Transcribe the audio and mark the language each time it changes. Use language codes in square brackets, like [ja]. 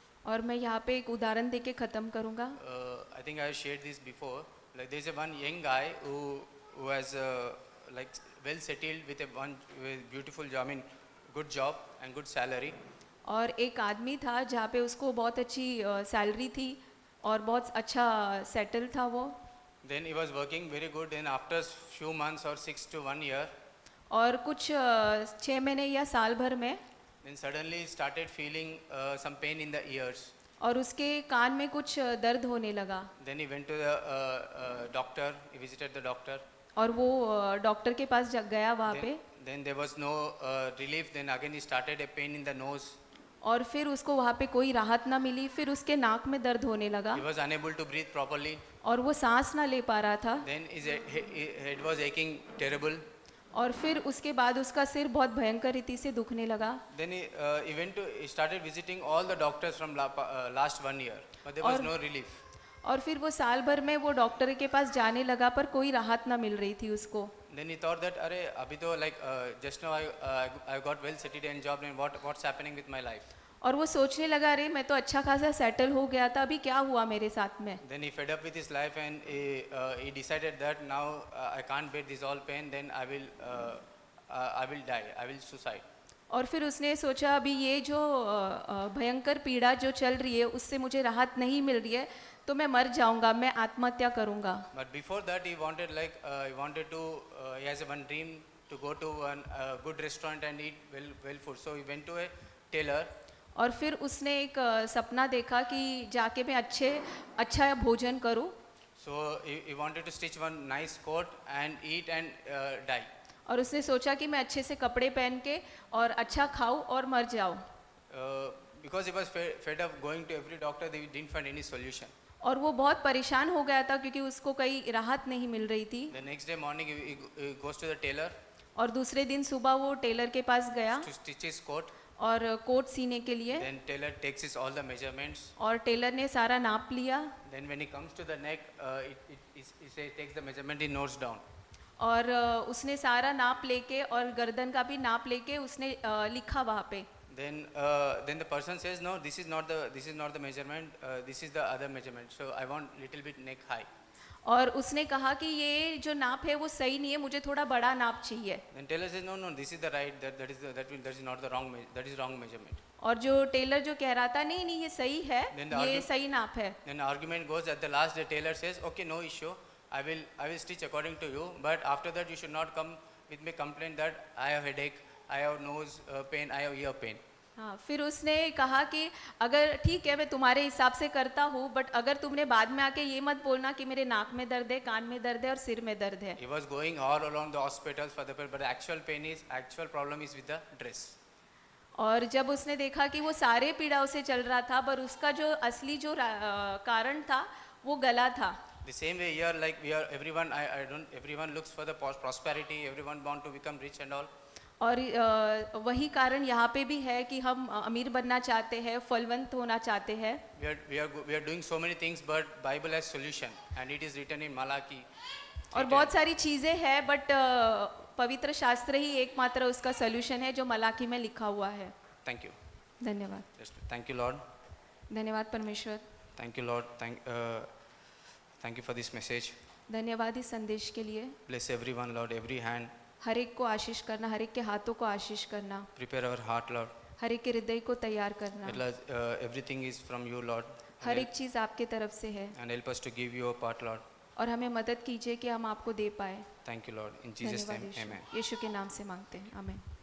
[hi] और मैं यहाँ पे एक उदाहरण दे के ख़त्म करूँगा। [en] I think I shared this before. Like there's a one young guy who has like well settled with with beautiful job, I mean good job and good salary. [hi] और एक आदमी था जहाँ पे उसको बहुत अच्छी सैलरी थी और बहुत अच्छा सेटल था वो। [en] Then he was working very good. Then after few months or 6 to 1 year, [hi] और कुछ 6 महीने या साल भर में [en] then suddenly he started feeling some pain in the ears. [hi] और उसके कान में कुछ दर्द होने लगा। [en] Then he went to the doctor. He visited the doctor. [hi] और वो डॉक्टर के पास गया वहाँ पे। [en] Then there was no relief. Then again he started a pain in the nose. [hi] और फिर उसको वहाँ पे कोई राहत ना मिली, फिर उसके नाक में दर्द होने लगा [en] He was unable to breathe properly. [hi] और वो सांस ना ले पा रहा था। [en] Then his head was aching terrible. [hi] और फिर उसके बाद उसका सिर बहुत भयंकर रीति से दुखने लगा। [en] Then he started visiting all the doctors from last 1 year, but there was [hi] और- [en] no relief. [hi] और फिर वो साल भर में वो डॉक्टर के पास जाने लगा पर कोई राहत ना मिल रही थी उसको। [en] Then he thought that, [hi] अरे अभी तो [en] like just now I got well settled in job, and what's happening with my life? [hi] और वो सोचने लगा अरे मैं तो अच्छा खासा सेटल हो गया था, अभी क्या हुआ मेरे साथ में। [en] Then he fed up with his life, and he decided that now I can't bear this all pain. Then I will die. I will suicide. [hi] और फिर उसने सोचा अभी ये जो भयंकर पीड़ा जो चल रही है उससे मुझे राहत नहीं मिल रही है तो मैं मर जाऊंगा, मैं आत्महत्या करूंगा। [en] But before that, he wanted he has one dream to go to one good restaurant and eat well food. So he went to a tailor. [hi] और फिर उसने एक सपना देखा कि जाके मैं अच्छा भोजन करूं। [en] So he wanted to stitch one nice coat and eat and die. [hi] और उसने सोचा कि मैं अच्छे से कपड़े पहन के और अच्छा खाऊं और मर जाऊं। [en] Because he was fed up going to every doctor, they didn't find any solution. [hi] और वो बहुत परेशान हो गया था क्योंकि उसको कहीं राहत नहीं मिल रही थी। [en] The next day morning, he goes to the tailor [hi] और दूसरे दिन सुबह वो टेलर के पास गया [en] to stitch his coat. [hi] और कोट सीने के लिए। [en] Then tailor takes his all the measurements. [hi] और टेलर ने सारा नाप लिया [en] Then when he comes to the neck, he takes the measurement, he notes down. [hi] और उसने सारा नाप लेके और गर्दन का भी नाप लेके उसने लिखा वहाँ पे। [en] Then the person says, no, this is not the measurement. This is the other measurement. So I want little bit neck high. [hi] और उसने कहा कि ये जो नाप है वो सही नहीं है, मुझे थोड़ा बड़ा नाप चाहिए। [en] Then tailor says, no, this is the right. That is not the wrong. That is wrong measurement. [hi] और जो टेलर जो कह रहा था नहीं ये सही है, [en] Then the [hi] ये सही नाप है। [en] Then the argument goes at the last. The tailor says, okay, no issue. I will stitch according to you. But after that, you should not come with me complaint that I have headache, I have nose pain, I have ear pain. [hi] हाँ, फिर उसने कहा कि अगर ठीक है मैं तुम्हारे हिसाब से करता हूँ, बट अगर तुमने बाद में आके ये मत बोलना कि मेरे नाक में दर्द है, कान में दर्द है और सिर में दर्द है। [en] He was going all along the hospitals for the pain, but the actual problem is with the dress. [hi] और जब उसने देखा कि वो सारे पीड़ाओं से चल रहा था, पर उसका जो असली जो कारण था वो गला था। [en] The same way here, like we are everyone, I don't, everyone looks for the prosperity, everyone want to become rich and all. [hi] और वही कारण यहाँ पे भी है कि हम अमीर बनना चाहते हैं, फलवंत होना चाहते हैं। [en] We are doing so many things, but Bible has solution, and it is written in Malachi. [hi] और बहुत सारी चीज़ें हैं, बट पवित्र शास्त्र ही एकमात्र उसका सॉल्यूशन है जो मलाकी में लिखा हुआ है। [en] Thank you. [hi] धन्यवाद। [en] Thank you, Lord. [hi] धन्यवाद परमेश्वर। [en] Thank you, Lord. Thank you for this message. [hi] धन्यवाद इस संदेश के लिए। [en] Bless everyone, Lord. Every hand. [hi] हर एक को आशीष करना, हर एक के हाथों को आशीष करना, [en] Prepare our heart, Lord. [hi] हर एक के हृदय को तैयार करना। [en] Everything is from you, Lord. [hi] हर एक चीज़ आपके तरफ से है, [en] And help us to give you a part, Lord. [hi] और हमें मदद कीजिए कि हम आपको दे पाए। [en] Thank you, Lord. In Jesus' [hi] धन्यवाद [en] name, [hi] यीशु। [en] amen. [hi] यीशु के नाम से मांगते हैं, आमीन।